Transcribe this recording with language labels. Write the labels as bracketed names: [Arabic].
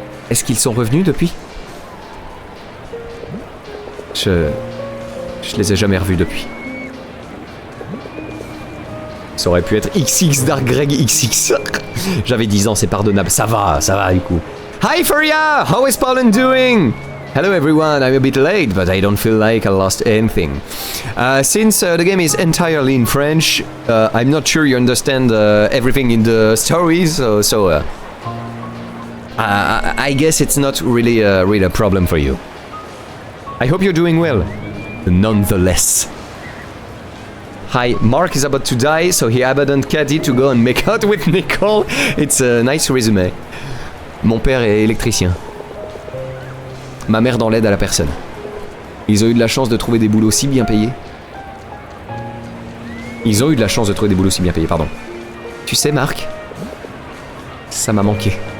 [French] Est-ce qu'ils sont revenus depuis? Je les ai jamais revus depuis. Ça aurait pu être XX Dark Greg XX. J'avais 10 ans, c'est pardonnable. Ça va du coup. [English] Hi Furia! How is Poland doing? Hello everyone, I'm a bit late, but I don't feel like I lost anything. Since the game is entirely in French, I'm not sure you understand everything in the stories, so I guess it's not really a problem for you. I hope you're doing well, nonetheless. Hi, Mark is about to die, so he abandoned Caddy to go and make out with Nicole. It's a nice resume. [French] Mon père est électricien. Ma mère dans l'aide à la personne. Ils ont eu de la chance de trouver des boulots si bien payés. Ils ont eu de la chance de trouver des boulots si bien payés, pardon. Tu sais, Marc, ça m'a manqué.